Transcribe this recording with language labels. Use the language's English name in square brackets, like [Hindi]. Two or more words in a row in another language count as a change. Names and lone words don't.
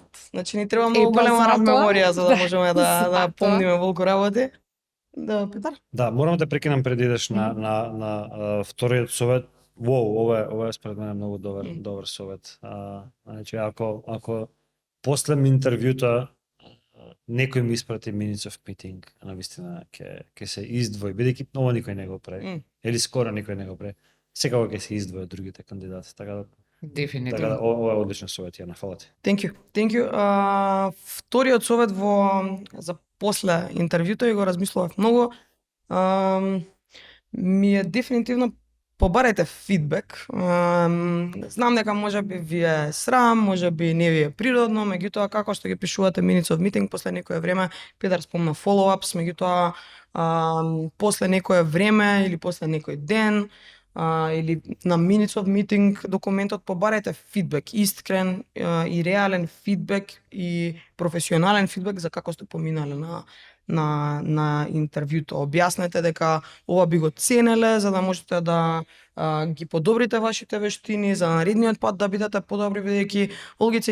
[Macedonian] Значи, ни треба многу голема меморија за да можеме да помниме волку работи. Да, Петар? Да, морам да прекинам пред идеш на вториот совет. Ова е според мене многу добар совет. Значи, ако после интервјута некој ми испрати [English] minutes of meeting, [Macedonian] а навистина ќе се издвои, бидејќи ова никој не го прави. Или скоро никој не го прави. Секако ќе се издвои од другите кандидати, така да Дефинитивно. ова е одличен совет, Јана, фала ти. [English] Thank you. Thank you. [Macedonian] Вториот совет за после интервјуто и го размислував многу. Ми е дефинитивно побарете фидбек. Знам дека можеби ви е срам, можеби не ви е природно, меѓутоа како што ги пишувате [English] minutes of meeting [Macedonian] после некое време, Петар спомна follow-ups, меѓутоа после некое време или после некој ден или на [English] minutes of meeting [Macedonian] документот побарете фидбек, искрен и реален фидбек и професионален фидбек за како сте поминале на интервјуто. Објаснете дека ова би го ценеле за да можете да ги подобрите вашите вештини, за наредниот пат да бидете подобри, бидејќи Олгица